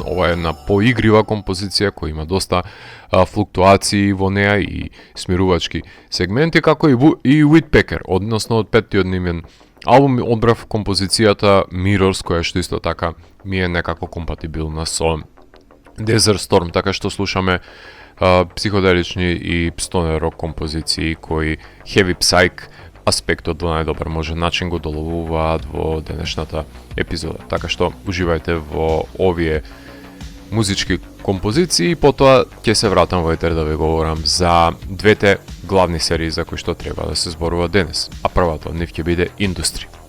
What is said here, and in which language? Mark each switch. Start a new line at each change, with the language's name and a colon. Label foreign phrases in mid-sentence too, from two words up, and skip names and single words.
Macedonian: Ова е една поигрива композиција која има доста флуктуации во неа и смирувачки сегменти, како и Whitpecker, односно од петтиот нивен албум одбрав композицијата Mirrors, која што исто така ми е некако компатибилна со Desert Storm, така што слушаме психоделични и стонер рок композиции кои
English: heavy psych
Macedonian: аспектот во најдобар можен начин го доловуваат во денешната епизода. Така што уживајте во овие музички композиции и потоа ќе се вратам во етер да ви говорам за двете главни серии за кои што треба да се зборува денес, а првата од нив ќе биде Industry.